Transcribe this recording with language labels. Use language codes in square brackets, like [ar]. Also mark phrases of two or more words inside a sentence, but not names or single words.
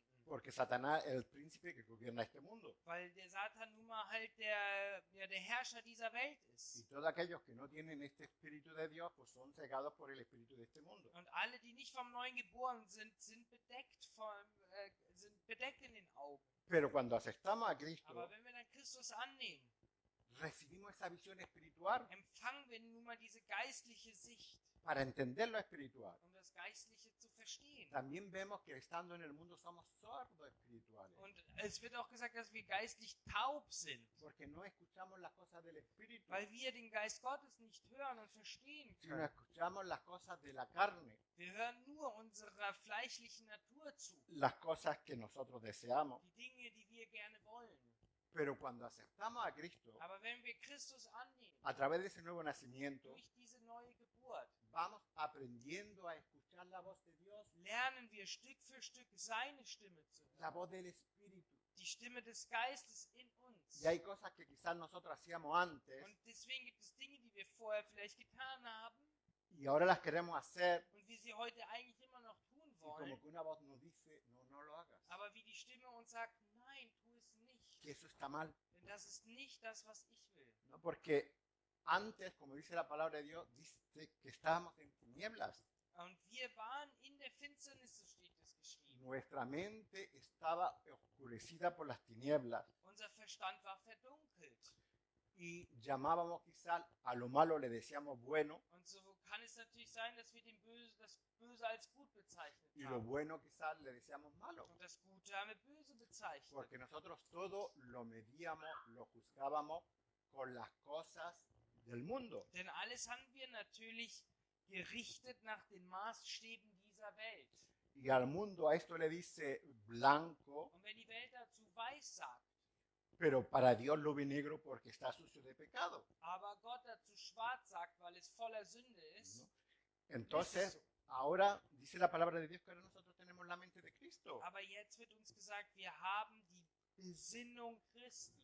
[es] porque Satanás es el príncipe que gobierna este mundo. [de] Weil der Satan nun mal halt der Herrscher dieser Welt [es] Y [de] ist. [es] todos aquellos que no tienen este espíritu de Dios, pues son cegados por el espíritu de este mundo. [de] Und alle, die nicht vom Neuen geboren sind, sind bedeckt in den Augen. [es] Pero cuando aceptamos a Cristo, [de] Aber wenn wir dann Christus annehmen, [es] recibimos esa visión espiritual [de] empfangen wir nun mal diese geistliche Sicht, [es] para entender lo espiritual. [de] um das Geistliche zu verstehen. [es] También vemos que estando en el mundo somos sordos espirituales, [de] Und es wird auch gesagt, dass wir geistlich taub sind, [es] porque no escuchamos las cosas del espíritu, [de] weil wir den Geist Gottes nicht hören und verstehen [es] sino [de] können. [es] escuchamos las cosas de la carne, [de] Wir hören nur unserer fleischlichen Natur zu, [es] las cosas que nosotros deseamos. [de] die Dinge, die wir gerne wollen. [es] Pero cuando aceptamos a Cristo, [de] Aber wenn wir Christus annehmen, [es] a través de ese nuevo nacimiento, [de] durch diese neue Geburt, [es] vamos aprendiendo a escuchar la voz de Dios, [de] lernen wir Stück für Stück seine Stimme zu hören, [es] la voz del Espíritu. [de] die Stimme des Geistes in uns. [es] Y hay cosas que quizás nosotros hacíamos antes [de] Und deswegen gibt es Dinge, die wir vorher vielleicht getan haben [es] y ahora las queremos hacer, [de] und wir sie heute eigentlich immer noch tun [es] y [de] wollen, [es] como que una voz nos dice, no, no lo hagas, [de] aber wie die Stimme uns sagt, nein, tu es nicht, [es] que eso está mal. [de] denn das ist nicht das, was ich will. [es] ¿No? Porque antes, como dice la palabra de Dios, dice que estábamos en tinieblas. [de] Und wir waren in der Finsternis, so steht es geschrieben. [es] Nuestra mente estaba oscurecida por las tinieblas. [de] Unser Verstand war verdunkelt. [es] y llamábamos quizás a lo malo, le decíamos bueno, [de] Und so kann es natürlich sein, dass wir das Böse als gut bezeichnet [es] y lo [de] haben. [es] bueno quizás le decíamos malo. [de] Und das Gute haben wir böse bezeichnet. [es] Porque nosotros todo lo medíamos, lo juzgábamos con las cosas del mundo. [de] Denn alles haben wir natürlich gerichtet nach den Maßstäben dieser Welt. [es] Y al mundo a esto le dice blanco, [de] Und wenn die Welt dazu weiß sagt, [es] pero para Dios lo ve negro porque está sucio de pecado. [de] aber Gott dazu schwarz sagt, weil es voller Sünde ist, [es] ¿No? Entonces, ahora dice la palabra de Dios que ahora nosotros tenemos la mente de Cristo. [de] aber jetzt wird uns gesagt, wir haben die Besinnung Christi.